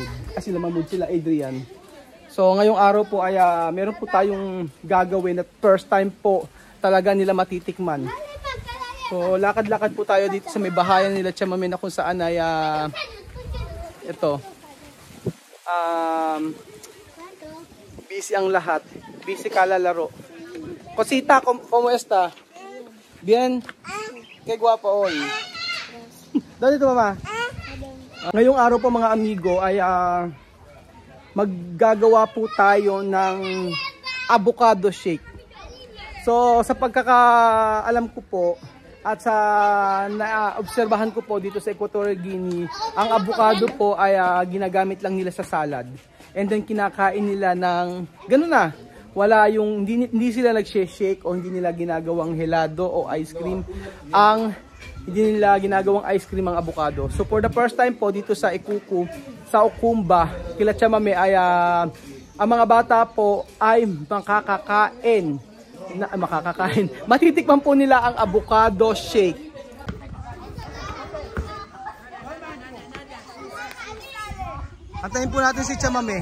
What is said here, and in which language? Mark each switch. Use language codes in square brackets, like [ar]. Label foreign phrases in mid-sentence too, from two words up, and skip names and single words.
[tl] Sila Mahmoud, sila Adrian. So ngayong araw po ay meron po tayong gagawin at [en] first time [tl] po talaga nila matitikman. So lakad-lakad po tayo dito sa may bahayan nila Tia Mami na kung saan ay ito. Busy ang lahat. Busy kalalaro. [es] Cosita, ¿cómo está? Bien? Qué guapo hoy. [tl] Dito mama. Ngayong araw po mga amigo ay maggagawa po tayo ng [en] avocado shake. [tl] So sa pagkakaalam ko po at sa naobserbahan ko po dito sa Equatorial Guinea, ang avocado po ay ginagamit lang nila sa salad. And then kinakain nila ng gano'n na. Wala yung hindi sila nag-shake o hindi nila ginagawang helado o [en] ice cream. [tl] Hindi nila ginagawang [en] ice cream [tl] ang avocado. So [en] for the first time [tl] po dito sa Ikuku, sa Okumba, kila Tia Mami ay ang mga bata po ay makakakain. Matitikman po nila ang [en] avocado shake. [tl] Antayin po natin si Tia Mami.